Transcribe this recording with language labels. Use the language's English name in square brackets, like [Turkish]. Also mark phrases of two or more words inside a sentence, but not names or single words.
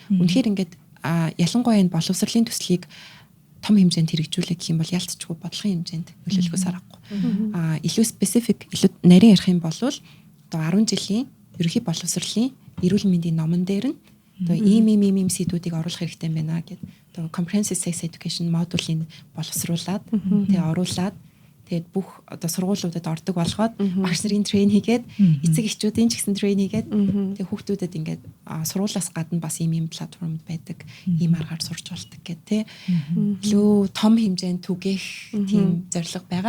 [Mongolian] Үнэхээр ингээд ялангуяа энэ боловсролын төслийг том хэмжээнд хэрэгжүүлэх гэх юм бол ялцчгүй бодлогын хэмжээнд нөлөөлөхөөс аргагүй. Илүү specific, илүү нарийн ярих юм бол одоо 10 жилийн ерөнхий боловсролын эрүүл мэндийн номон дээр нь одоо ийм сэдвүүдийг оруулах хэрэгтэй байна гэдэг. Одоо [English] comprehensive sex education [Mongolian] модулийг боловсруулад тэгээ оруулаад тэгээд бүх одоо сургуулиудад ордог болгоод багш нарын трейн хийгээд эцэг эхчүүдийн ч гэсэн трейн хийгээд тэгээд хүүхдүүдэд ингээд сургуулиас гадна бас ийм платформд байдаг ийм аргаар сурч болдог гэх тээ. Илүү том хэмжээнд түгээх тийм зорилго байгаа.